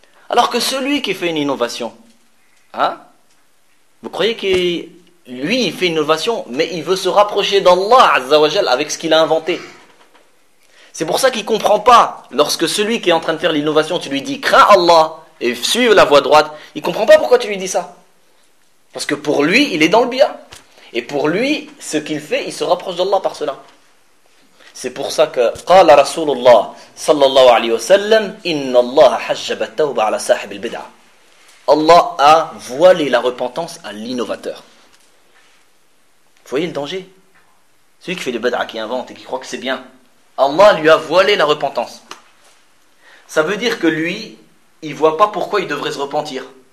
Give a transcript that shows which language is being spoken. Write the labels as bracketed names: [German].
[French] Alors que celui qui fait une innovation, hein, vous croyez que lui, il fait une innovation, mais il veut se rapprocher d'Allah, Azzawajal, avec ce qu'il a inventé. C'est pour ça qu'il ne comprend pas. Lorsque celui qui est en train de faire l'innovation, tu lui dis, crains Allah et suive la voie droite, il ne comprend pas pourquoi tu lui dis ça. Parce que pour lui, il est dans le bien. Et pour lui, ce qu'il fait, il se rapproche d'Allah par cela. [Arabic] C'est pour ça que, قال رسول الله صلى الله عليه وسلم, إن الله حجب التوبة على صاحب البدعة. [French] Allah a voilé la repentance à l'innovateur. Vous voyez le danger? Celui qui fait des bid'a, qui invente et qui croit que c'est bien, Allah lui a voilé la repentance. Ça veut dire que lui, il ne voit pas pourquoi il devrait se repentir.